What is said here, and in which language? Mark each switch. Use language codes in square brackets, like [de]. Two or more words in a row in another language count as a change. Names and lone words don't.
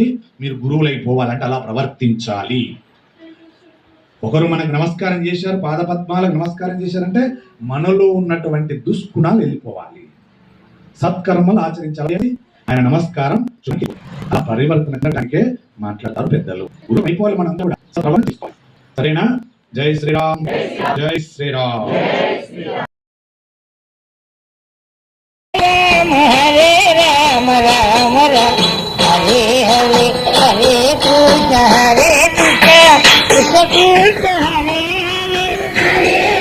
[te] మీరు గురువులు అయిపోవాలంటే అలా ప్రవర్తించాలి. ఒకరు మనకు నమస్కారం చేశారు, పాదపద్మాలకు నమస్కారం చేశారంటే మనలో ఉన్నటువంటి దుష్గుణాలు వెళ్ళిపోవాలి, సత్కర్మలు ఆచరించాలి. ఆయన నమస్కారం ఆ పరివర్తన దానికే మాట్లాడతారు పెద్దలు. గురు అయిపోవాలి మనంతా కూడా సభను తీసుకోవాలి. [hi] సరేనా? जय श्रीराम, जय श्रीराम. [sa] హరే రామ రామ రామ హరే హరే హరే కృష్ణ హరే కృష్ణ కృష్ణ కృష్ణ హరే హరే